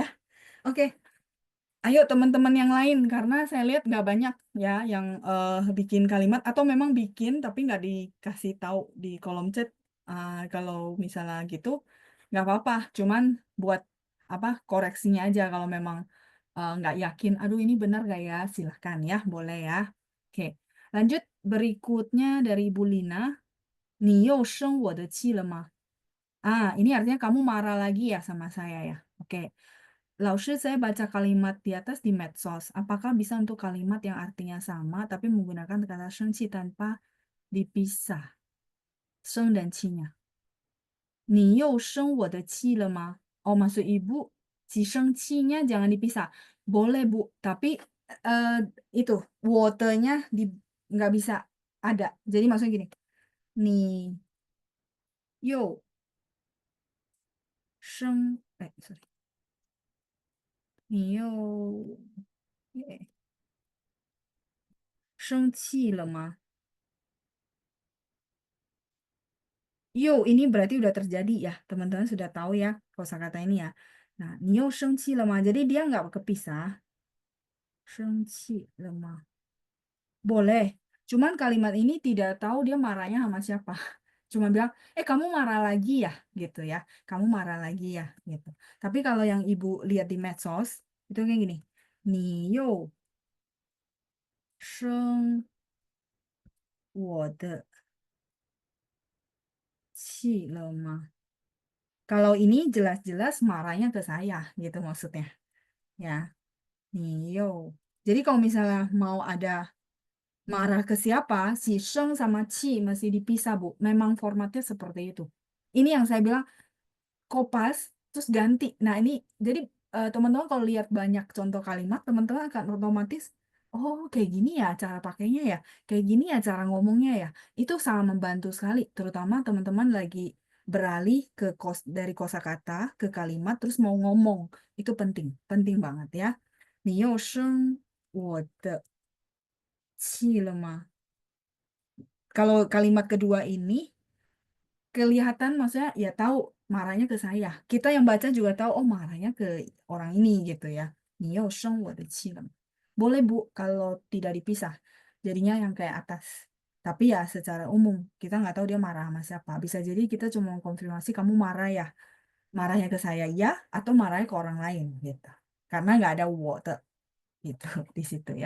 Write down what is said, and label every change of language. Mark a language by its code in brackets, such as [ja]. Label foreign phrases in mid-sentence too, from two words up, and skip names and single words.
[id] Oke, ayo teman-teman yang lain karena saya lihat nggak banyak ya yang bikin kalimat atau memang bikin tapi nggak dikasih tahu di kolom chat. Kalau misalnya gitu nggak apa-apa, cuman buat apa koreksinya aja kalau memang nggak yakin. Aduh ini benar nggak ya? Silahkan ya, boleh ya. Oke, lanjut berikutnya dari Ibu Lina. [zh] 你又生我的气了吗? [id] Ini artinya kamu marah lagi ya sama saya ya. Oke. Lausnya saya baca kalimat di atas di medsos. Apakah bisa untuk kalimat yang artinya sama tapi menggunakan kata senci tanpa dipisah? Seng dan cinya. [zh] 你又生我的气了吗? [id] Oh, maksud ibu, si cinya jangan dipisah. Boleh, Bu. Tapi eh, itu, waternya nggak bisa ada. Jadi maksudnya gini. [zh] 你又生，sorry，你又生气了吗? [id] Ini berarti udah terjadi ya. Teman-teman sudah tahu ya kosakata ini ya. Nah, [zh] 你又生气了吗? [id] Jadi dia nggak kepisah. [zh] 生气了吗? [id] Boleh. Cuman kalimat ini tidak tahu dia marahnya sama siapa. Cuma bilang, kamu marah lagi ya, gitu ya. Kamu marah lagi ya, gitu. Tapi kalau yang ibu lihat di medsos, itu kayak gini. [zh] 你又生我的气了吗? [id] Kalau ini jelas-jelas marahnya ke saya, gitu maksudnya. Ya, [zh] 你又. [id] Jadi kalau misalnya mau ada Marah ke siapa? Si Sheng sama Qi masih dipisah, Bu. Memang formatnya seperti itu. Ini yang saya bilang kopas, terus ganti. Nah, ini jadi teman-teman kalau lihat banyak contoh kalimat, teman-teman akan otomatis, oh kayak gini ya cara pakainya ya, kayak gini ya cara ngomongnya ya. Itu sangat membantu sekali, terutama teman-teman lagi beralih ke dari kosakata ke kalimat, terus mau ngomong. Itu penting, penting banget ya. [zh] 你又生我的气了吗? [id] Kalau kalimat kedua ini kelihatan maksudnya ya tahu marahnya ke saya. Kita yang baca juga tahu oh marahnya ke orang ini gitu ya. [zh] 你又生我的气了. [id] Boleh Bu kalau tidak dipisah. Jadinya yang kayak atas. Tapi ya secara umum kita nggak tahu dia marah sama siapa. Bisa jadi kita cuma konfirmasi kamu marah ya. Marahnya ke saya ya atau marahnya ke orang lain gitu. Karena nggak ada water gitu di situ ya.